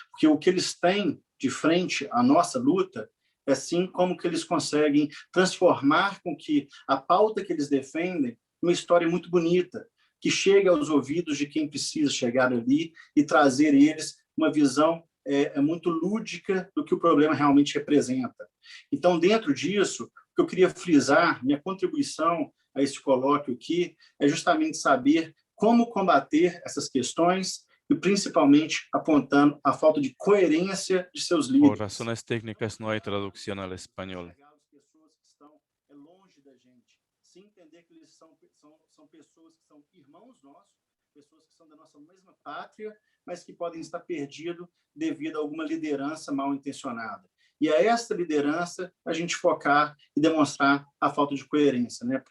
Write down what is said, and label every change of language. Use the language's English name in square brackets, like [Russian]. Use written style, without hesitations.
[Portuguese] Porque o que eles têm de frente à nossa luta é assim como que eles conseguem transformar com que a pauta que eles defendem uma história muito bonita, que chegue aos ouvidos de quem precisa chegar ali e trazer eles uma visão muito lúdica do que o problema realmente representa. Então, dentro disso, o que eu queria frisar, minha contribuição a esse colóquio aqui, é justamente saber como combater essas questões e principalmente apontando a falta de coerência de seus líderes. [Spanish] Por razones técnicas no hay traducción al español. [Portuguese] As pessoas que estão longe da gente, sem entender que eles são pessoas que são irmãos nossos, pessoas que são da nossa mesma pátria, mas que podem estar perdidos devido a alguma liderança mal intencionada. E a esta liderança a gente focar e demonstrar a falta de coerência, né?